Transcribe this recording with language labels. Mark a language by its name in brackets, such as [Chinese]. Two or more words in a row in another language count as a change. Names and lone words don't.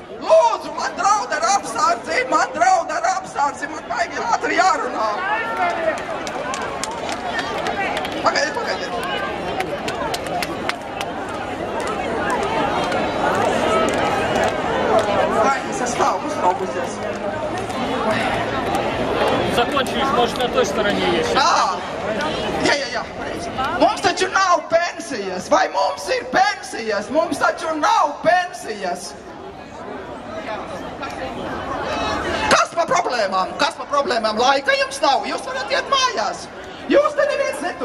[Latvian] Lūdzu, man draud ar apsardzi, man baigi ātri jārunā. Pagaidiet. Vai, es esmu uztraukusies. [Russian] Закончились, может, на той стороне есть. [Latvian] Jā. Mums taču nav pensijas. Vai mums ir pensijas? Mums taču nav pensijas. Kas par problēmām? Laika jums nav. Jūs varat iet mājās. Jūs te neviens netur.